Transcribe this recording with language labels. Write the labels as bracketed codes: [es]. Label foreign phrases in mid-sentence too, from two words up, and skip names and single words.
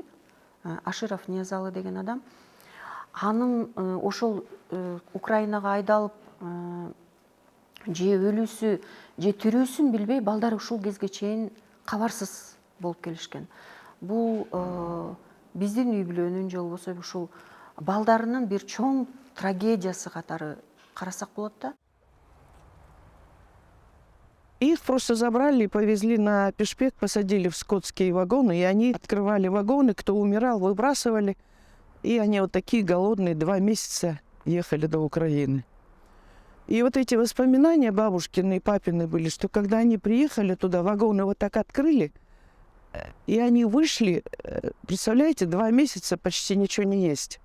[ky] Аширов Ниязалы деген адам. Анын ошол Украинага айдалып же өлүүсү, же тирүүсүн билбей, балдары ушул кезге чейин кабарсыз болуп келишкен. Бул биздин үй бүлөнүн, же болбосо ушул балдарынын бир чоң трагедиясы катары карасак болот да. [ru] Их просто забрали и повезли на пешпек, посадили в скотские вагоны, и они открывали вагоны, кто умирал, выбрасывали. И они вот такие голодные 2 месяца ехали до Украины. И вот эти воспоминания бабушкины и папины были, что когда они приехали туда, вагоны вот так открыли, и они вышли, представляете, 2 месяца почти ничего не есть.